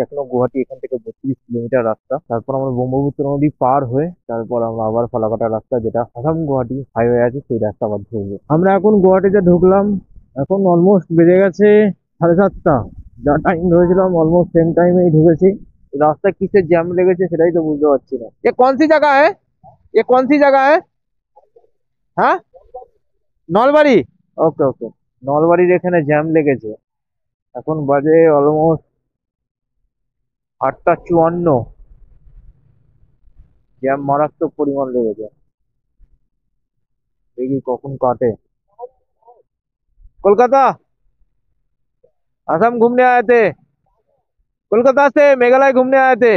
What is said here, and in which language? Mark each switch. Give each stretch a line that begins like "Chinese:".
Bangla: এখনো গুয়াহাটি এখান থেকে 32 কিলোমিটার রাস্তা। তারপর আমরা ব্রহ্মপুত্র নদী পার হয়ে তারপর আমরা আবার ফালাকাটা রাস্তা, যেটা আসাম গুয়াহাটি হাইওয়ে আছে, সেই রাস্তা আবার ধরবো। আমরা এখন গুয়াহাটিতে ঢুকলাম, এখন অলমোস্ট বেজে গেছে 7:30। যা টাইম ধরেছিলাম অলমোস্ট সেম টাইমেই ঢুকেছি। রাস্তায় কিসের জ্যাম লেগেছে সেটাই তো বুঝতে পারছি না।
Hindi: ये कौन सी जगह है, ये कौन सी जगह है?
Bangla: হ্যাঁ, নলবাড়ি। ওকে ওকে, নলবাড়ির এখানে জ্যাম লেগেছে। এখন বাজে অলমোস্ট 8:54। জ্যাম মারাত্মক পরিমাণ লেগেছে, দেখি কখন কাটে।
Hindi: কলকাতা, असम घूमने आए थे, कोलकाता से मेघालय घूमने आए थे।